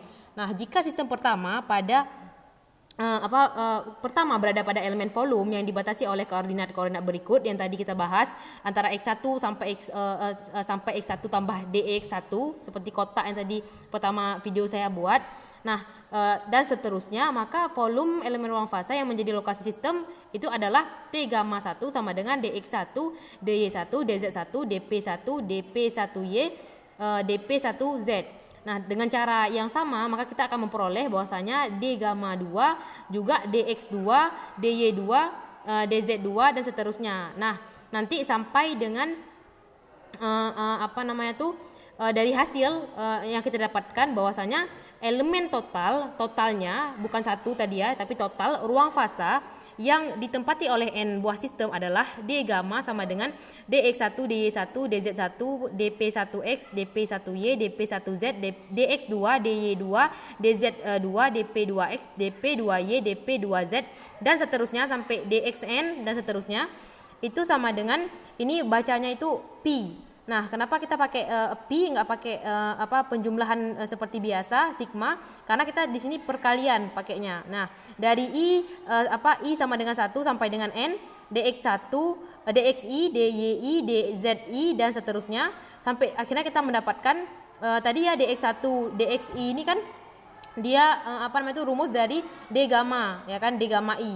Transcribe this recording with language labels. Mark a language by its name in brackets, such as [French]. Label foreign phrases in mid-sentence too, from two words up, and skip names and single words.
[Indonesian] Nah, jika sistem pertama pertama berada pada elemen volume yang dibatasi oleh koordinat-koordinat berikut yang tadi kita bahas antara x1 sampai x1 tambah dx1 seperti kotak yang tadi pertama video saya buat. Nah, dan seterusnya, maka volume elemen ruang fasa yang menjadi lokasi sistem itu adalah T gamma 1 sama dengan dx1, dy1, dz1, dp1, dp1y, dp1z. Nah, dengan cara yang sama maka kita akan memperoleh bahwasanya D gamma 2 juga dx2, dy2, dz2 dan seterusnya. Nah, nanti sampai dengan dari hasil yang kita dapatkan bahwasanya elemen totalnya bukan satu tadi ya, tapi total ruang fasa yang ditempati oleh n buah sistem adalah D gamma sama dengan dx1, dy1, dz1, dp1x, dp1y, dp1z, dx2, dy2, dz2, dp2x, dp2y, dp2z dan seterusnya sampai dxn dan seterusnya. Itu sama dengan ini bacanya itu pi. Nah, kenapa kita pakai pi nggak pakai penjumlahan seperti biasa sigma? Karena kita di sini perkalian pakainya. Nah, dari i sama dengan 1 sampai dengan n, dx1, dxi, dyi, dzi dan seterusnya sampai akhirnya kita mendapatkan tadi ya dx1, dxi ini kan dia rumus dari D gamma ya kan, D gamma i.